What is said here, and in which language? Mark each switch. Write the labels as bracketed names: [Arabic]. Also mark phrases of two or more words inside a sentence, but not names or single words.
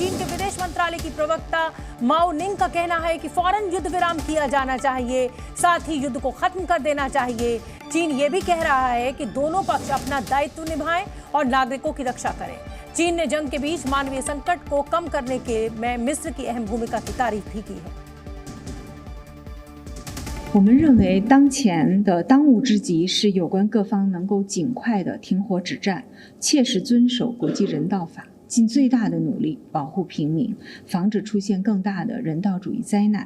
[Hindi] चीन के विदेश मंत्रालय की प्रवक्ता माओ निंग का कहना है कि फौरन युद्ध विराम किया जाना चाहिए, साथ ही युद्ध को खत्म कर देना चाहिए। चीन ये भी कह रहा है कि दोनों पक्ष अपना दायित्व निभाएं और नागरिकों की रक्षा करें। चीन ने जंग के बीच मानवीय संकट को कम करने के में मिस्र की अहम भूमिका की तारीफ भी की है। [Chinese] 我们认为，当前的当务之急是有关各方能够尽快的停火止战，切实遵守国际人道法，尽最大的努力保护平民，防止出现更大的人道主义灾难。